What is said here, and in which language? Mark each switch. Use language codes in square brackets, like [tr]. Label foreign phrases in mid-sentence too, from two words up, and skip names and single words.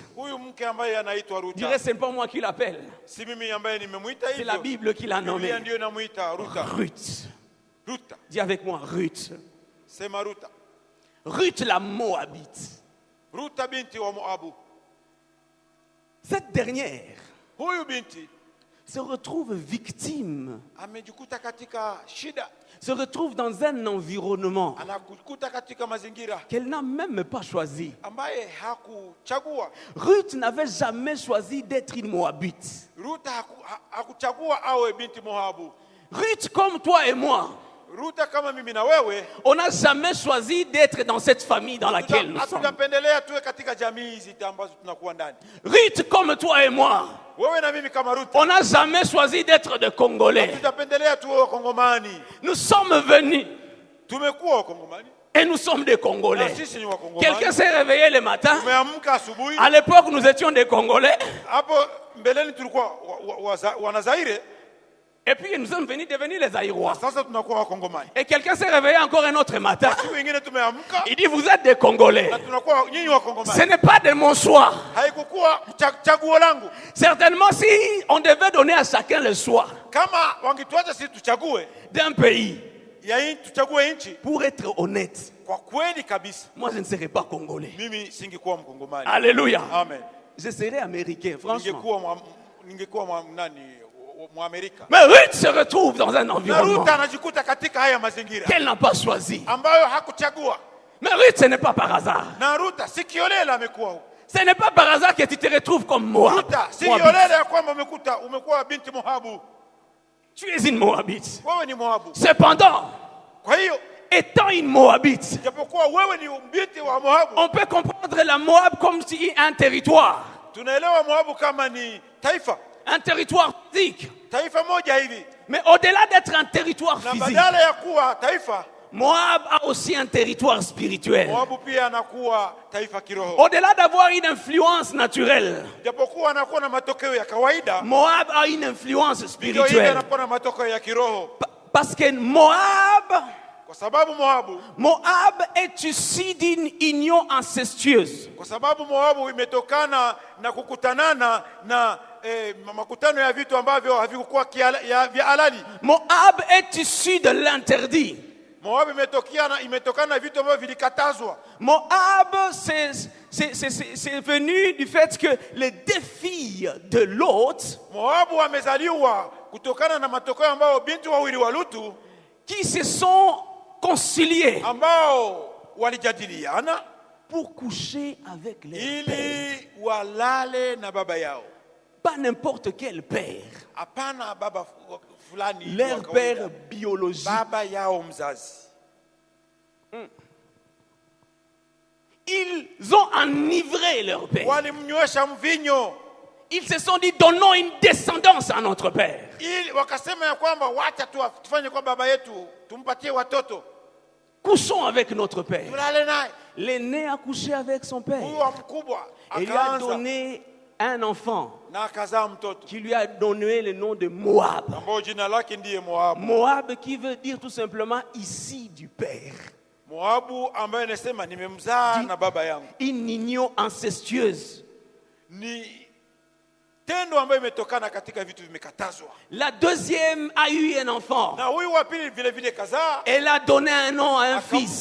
[sw] Huyu mke ambaye anaitwa [fr] Je dirais, Ruta, ce n'est pas moi qui l'appelle. [sw] si mimi ambaye nimemwita [fr] C'est la [sw] hivyo, [fr] Bible qui l'a nommée. [sw] Biblia ndio inamuita Ruta. Ruth. Ruta, [fr] Dis avec moi, Ruth. [sw] sema Ruta. [fr] Ruth la Moabite. [sw] Ruta binti wa Moabu. [fr] Cette dernière [sw] Huyu binti [fr] se retrouve victime, [sw] amejikuta katika shida, [fr] se retrouve dans un environnement [sw] anakukuta katika mazingira [fr] qu'elle n'a même pas choisi. [sw] ambaye hakuchagua. [fr] Ruth n'avait jamais choisi d'être une Moabite. [sw] Ruta hakuchagua awe binti Moabu. [fr] Ruth, comme toi et moi, [sw] Ruta kama mimi na wewe, [fr] on n'a jamais choisi d'être dans cette famille dans laquelle nous sommes. [sw] hatujapendelea tuwe katika jamii hizi ambazo tunakuwa ndani. [fr] Ruth, comme toi et moi, [sw] Wewe na mimi kama Ruta, [fr] on n'a jamais choisi d'être des Congolais. [sw] hatujapendelea tuwe Wakongomani. [fr] Nous sommes venus [sw] Tumekuwa Wakongomani [fr] et nous sommes des [sw] na [fr] Congolais. [sw] sisi ni Wakongomani. [fr] Quelqu'un s'est réveillé le matin. [sw] Tumeamka asubuhi. [fr] À l'époque, nous étions des Congolais. [sw] Hapo mbeleni tulikuwa Wanazaire, [fr] Et puis nous sommes venus devenir les Aïrois. [sw] sasa tunakuwa Wakongomani. [fr] Et quelqu'un s'est réveillé encore un autre matin. [sw] Siku wengine tumeamka [fr] Il dit, vous êtes des Congolais. [sw] na tunakuwa nyinyi [fr] Ce [sw] Wakongomani. [fr] n'est pas de mon choix. [sw] Haikukuwa chaguo langu. [fr] Certainement, si on devait donner à chacun le choix [sw] Kama wangetuacha sisi tuchague [fr] d'un pays, [sw] tuchague nchi, [fr] pour être honnête, [sw] kwa kweli kabisa [fr] moi je ne serais pas Congolais. [sw] mimi singekuwa Mkongomani. [fr] Alléluia. [sw] Amen. [fr] Je serais américain, franchement. [sw] Ningekuwa Mwamerika. [fr] Mais Ruth se retrouve dans un [sw] Na [fr] environnement [sw] Ruta anajikuta katika haya mazingira [fr] qu'elle n'a pas choisi. [sw] ambayo hakuchagua. [fr] Mais Ruth, ce n'est pas par hasard. [sw] Na Ruta si kiolela amekuwa huko. [fr] Ce n'est pas par hasard que tu te retrouves comme moi. [sw] Ruta si kiolela ya kwamba umekuwa binti Moabu. [fr] Tu es une Moabite. [sw] Wewe ni Moabu. [fr] Cependant, [sw] Kwa hiyo [fr] étant une Moabite, [sw] japokuwa wewe ni binti wa Moabu, [fr] on peut comprendre la Moab comme si un territoire. [sw] tunaelewa Moabu kama ni taifa, [fr] Un territoire physique. [sw] taifa moja hivi. [fr] Mais au-delà d'être un territoire [sw] Na [fr] physique, [sw] badala ya kuwa taifa, [fr] Moab a aussi un territoire spirituel. [sw] Moabu pia anakuwa taifa kiroho. [fr] Au-delà d'avoir une influence naturelle, [sw] Japokuwa anakuwa na matokeo ya kawaida, [fr] Moab a une influence [sw] ndio hivi [fr] spirituelle. [sw] anakuwa na matokeo ya kiroho. [fr] Parce que Moab [sw] Kwa sababu [fr] Moab est issu d'une union incestueuse. [sw] Kwa sababu Moabu imetokana na kukutanana na makutano ya vitu ambavyo havikuwa vya halali. [fr] Moab est issu de l'interdit. [sw] Moabu imetokana na vitu ambavyo vilikatazwa. [fr] Moab, c'est venu du fait que les deux filles de Lot, [sw] Moabu amezaliwa kutokana na matokeo ambayo binti wawili wa Lutu [fr] qui se sont conciliées [sw] ambao walijadiliana [fr] pour coucher avec les pères. [sw] ili walale na baba yao. [fr] Pas n'importe quel père. [sw] Hapana baba fulani, [fr] Leur père biologique. [sw] baba yao mzazi. [fr] Ils ont enivré leur père. [sw] walimnywesha mvinyo, [fr] Ils se sont dit, donnons une descendance à notre père. [sw] ili wakasema ya kwamba wacha tufanye kwa baba yetu, tumpatie watoto, [fr] Couchons avec notre père. [sw] tulale naye. [fr] L'aîné a couché avec son père. [sw] Huyu wa mkubwa [fr] Et lui a [sw] akaanza [fr] donné un enfant [sw] na akazaa mtoto [fr] qui lui a donné le nom de Moab. [sw] ambao jina lake ndiye Moabu. [fr] Moab qui veut dire tout simplement ici du père. [sw] Moabu ambaye anasema nimemzaa na baba yangu. [fr] Une union incestueuse. [sw] Ni tendo ambayo imetokana katika vitu vimekatazwa. [fr] La deuxième a eu un enfant. [sw] Na huyu wa pili vile vile kazaa, [fr] Elle a donné un nom à un fils